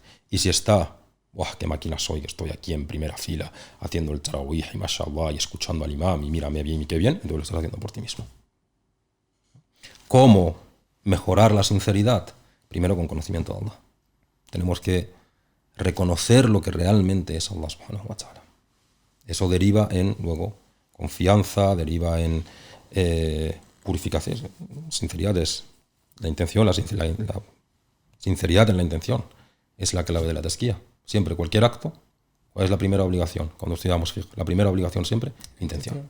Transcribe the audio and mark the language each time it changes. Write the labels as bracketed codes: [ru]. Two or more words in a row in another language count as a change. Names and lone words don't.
[es] Y si está, ¡buah, qué máquina soy, que estoy aquí en primera fila haciendo el tarawih y mashallah y escuchando al imam y mírame bien y qué bien, entonces lo estás haciendo por ti mismo. ¿Cómo mejorar la sinceridad? Primero con conocimiento de Allah. Tenemos que reconocer lo que realmente es [ar] الله سبحانه وتعالى. [es] Eso deriva en, luego, confianza, deriva en purificación. Sinceridad es la intención, la sinceridad en la intención es la clave de la tazkiyah. Siempre, cualquier acto, ¿cuál es la primera obligación? Cuando estudiamos fiqh, la primera obligación siempre, intención.